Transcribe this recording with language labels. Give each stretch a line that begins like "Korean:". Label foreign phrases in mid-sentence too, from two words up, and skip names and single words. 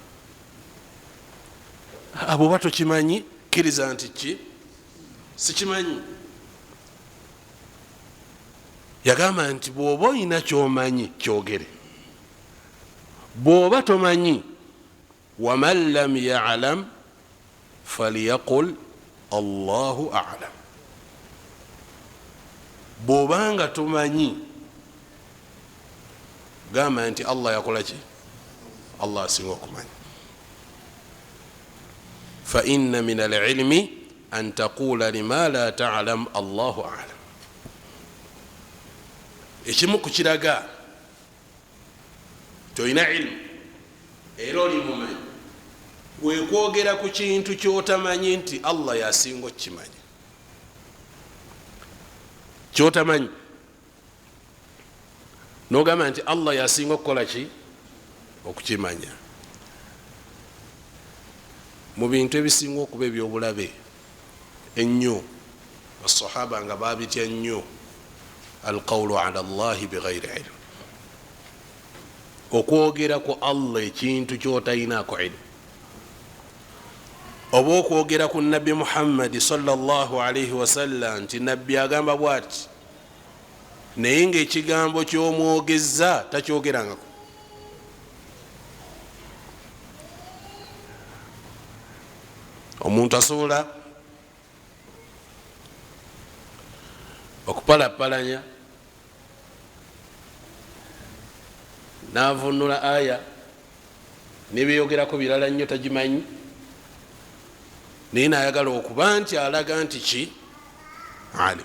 Ganda: Abo ba tokimanyi, kkiriza nti ki sikimanyi. Yagamba nti bw'oba olina ky'omanyi kyogere, bw'oba tomanyi
Arabic: ومن لم يعلم فليقل الله أعلم.
Ganda: Bw'obanga tomanyi gamba nti Allah yakola ki? Allah asinga okumanya.
Arabic: فإن من العلم أن تقول لما لا تعلم الله أعلم.
Ganda: Ekimu ku kiraga toyina ilmu era oli mumanyi, wekwogera ku kintu kyotamanyi nti Allah yasinga okukimanya. Kyotamanyi nogamba nti Allah yasinga okukola ki? Okukimanya. mu bintu ebisinga okuba ebyobulabe ennyo basahaba nga babitya nnyo
Arabic: القول على الله بغير علم,
Ganda: okwogera ku Allah ekintu kyotayinako ilmu, oba okwogera ku nabbi Muhammadi
Arabic: صلى الله عليه وسلم
Ganda: nti nabbi agamba bwati naye ngaekigambo kyomwogeza takyogerangako. Omuntu asobola okupalapalanya navunula aya nebyogerako birala nnyo tagimanyi, naye nayagala okuba nti alaga nti ki alim.